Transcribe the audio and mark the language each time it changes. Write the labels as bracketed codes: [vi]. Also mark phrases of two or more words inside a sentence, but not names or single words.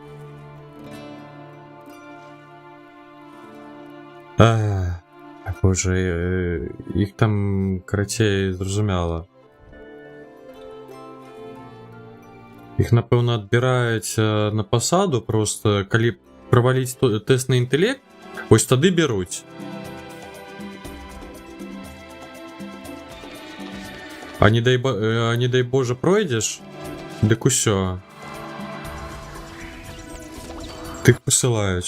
[be] Боже, іх там карацей зразумела. Іх, напэўна, адбіраюць на пасаду, просто калі [uk] провалити тест на інтелект, ось тоді беруть. А не дай Боже пройдеш, так усьо. Тих посилають.